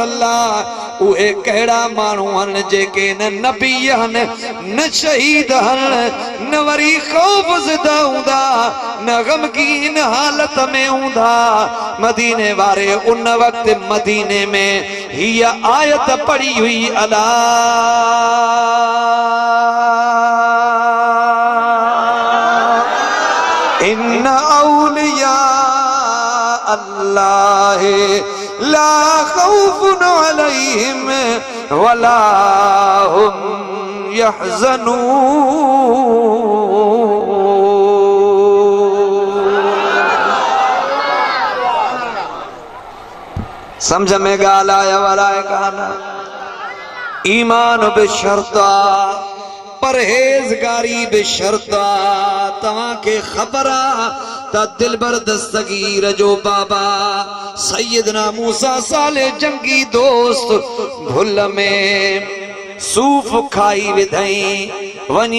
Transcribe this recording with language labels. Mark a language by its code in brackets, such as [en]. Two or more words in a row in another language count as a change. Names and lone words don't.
[sd] अल्लाह उहे कहिड़ा माण्हू आहिनि जेके न नबी आहिनि न शहीद आहिनि न वरी ख़ौफ ज़दा हूंदा न ग़मगीन हालत में हूंदा मदीने वारे उन वक़्त मदीने में हीअ आयत पढ़ी हुई [ar] ألا إن أولياء الله لا خوف عليهم ولا هم يحزنون [sd] समझ में ॻाल्हि आया वराए कान ईमान बि शर्त आहे परहेज़गारी बि शर्त आहे तव्हांखे ख़बर आहे त दिलबर दस्तगीर जो बाबा सैयदना मूसा साले जंगी दोस्त भुल में सूफ़ खाई विधई वञी